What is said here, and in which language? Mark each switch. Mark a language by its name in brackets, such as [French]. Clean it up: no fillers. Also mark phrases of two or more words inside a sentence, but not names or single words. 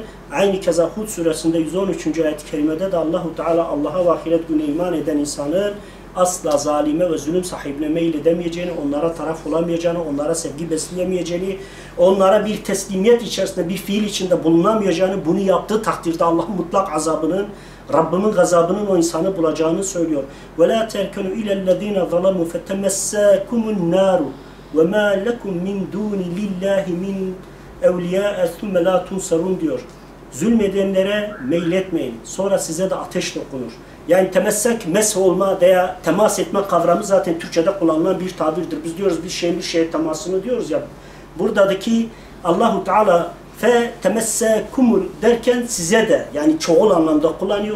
[Turkish] Aynı keza Hud suresinde 113. ayet-i kerimede de [Arabic] الله تعالى [Turkish] Allah'a ve ahiret gününe iman eden insanın asla zalime ve zulüm sahibine meyledemeyeceğini, onlara taraf olamayacağını, onlara sevgi besleyemeyeceğini, onlara bir teslimiyet içerisinde, bir fiil içinde bulunamayacağını, bunu yaptığı takdirde Allah'ın mutlak azabının Rabbimin gazabının o insanı bulacağını söylüyor. [Arabic] وَلَا تَرْكَنُوا اِلَى الَّذ۪ينَ ظَلَمُوا فَتَمَسَّاكُمُ النَّارُ وَمَا لَكُمْ مِنْ دُونِ لِلّٰهِ مِنْ اَوْلِيَاءَ ثُمَّ لَا تُنْصَرُونَ diyor. [Turkish] Zulmedenlere meyletmeyin. Sonra size de ateş dokunur. Yani temessek, mesh olma veya temas etme kavramı zaten Türkçe'de kullanılan bir tabirdir. Biz diyoruz bir şeyin bir şeye temasını diyoruz ya. Buradaki [Arabic] الله تعالى فتمسكم [Turkish] derken size de yani çoğul anlamda kullanıyor.